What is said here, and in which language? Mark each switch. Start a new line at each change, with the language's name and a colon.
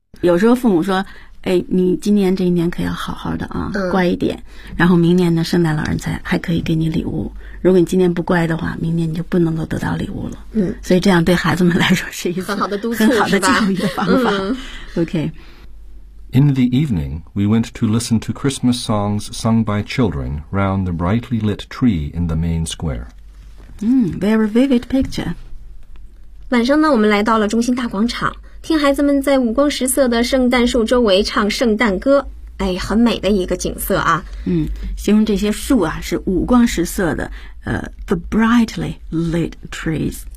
Chinese: 有时候父母说哎，你今年这一年可要好好的啊，乖一点。然后明年呢，圣诞老人才还可以给你礼物。如果你今年不乖的话，明年你就不能够得到礼物了。嗯，所以这样对孩子们来说是一次很好的督促，很好的教育的方法。OK.
English: In the evening, we went to listen to Christmas songs sung by children round the brightly lit tree in the main square. Very vivid picture.
Chinese: 晚上呢，我们来到了中心大广场。听孩子们在五光十色的圣诞树周围唱圣诞歌，哎，很美的一个景色啊。形容这些树啊是五光十色的，
English: the brightly lit trees。